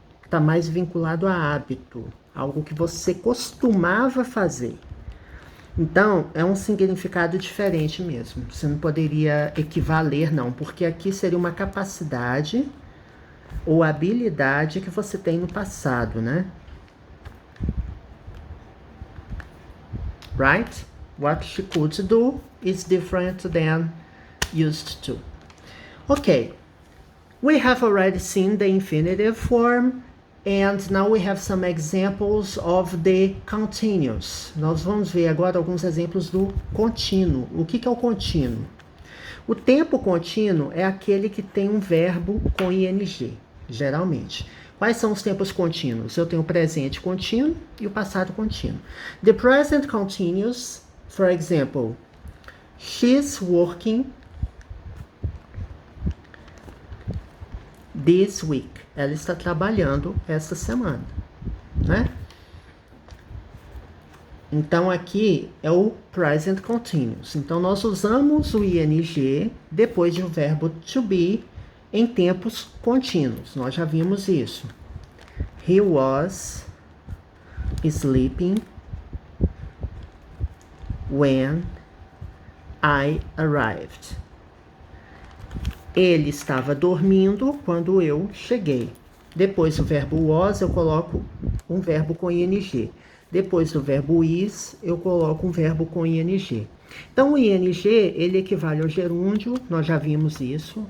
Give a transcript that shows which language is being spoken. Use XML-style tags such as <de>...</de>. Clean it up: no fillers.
<pt>Tá mais vinculado a hábito, algo que você costumava fazer. Então, é um significado diferente mesmo. Você não poderia equivaler, não, porque aqui seria uma capacidade ou habilidade que você tem no passado, né?</pt> <en>Right? What she could do is different than used to. Okay. We have already seen the infinitive form, and now we have some examples of the continuous.</en> <pt>Nós vamos ver agora alguns exemplos do contínuo. O que é o contínuo? O tempo contínuo é aquele que tem um verbo com ing, geralmente. Quais são os tempos contínuos? Eu tenho o presente contínuo e o passado contínuo.</pt> <en>The present continuous, for example, she's working this week.</en> <pt>Ela está trabalhando essa semana, né? Então, aqui é o present continuous. Então, nós usamos o ing depois do verbo to be em tempos contínuos. Nós já vimos isso.</pt> <en>He was sleeping when I arrived.</en> <pt>Ele estava dormindo quando eu cheguei. Depois do verbo was, eu coloco um verbo com ing. Depois do verbo is, eu coloco um verbo com ing. Então, o ing, ele equivale ao gerúndio, nós já vimos isso.</pt>